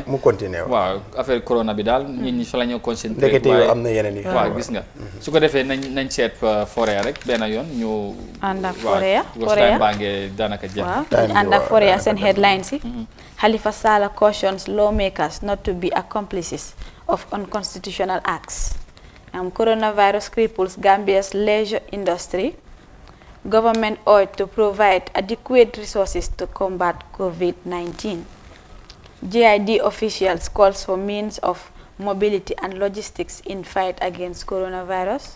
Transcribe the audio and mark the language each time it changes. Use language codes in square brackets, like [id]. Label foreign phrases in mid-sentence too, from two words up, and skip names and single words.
[wo] mu continuer waaw affaire corona bi daal nit ñi fa la ñu concentré ndekete yoo am na yeneen yi waaw gis nga su ko defee nañ seet forêt rek benn yoon ñu ànd ak forêt baa ngee daanaka jeex waaw ànd ak forêt seen [en] headlines yi Halifa Sallah cautions lawmakers not to be accomplices of unconstitutional acts. Coronavirus cripples Gambia's leisure industry. Government ought to provide adequate resources to combat COVID-19. GID officials calls for means of mobility and logistics in fight against coronavirus.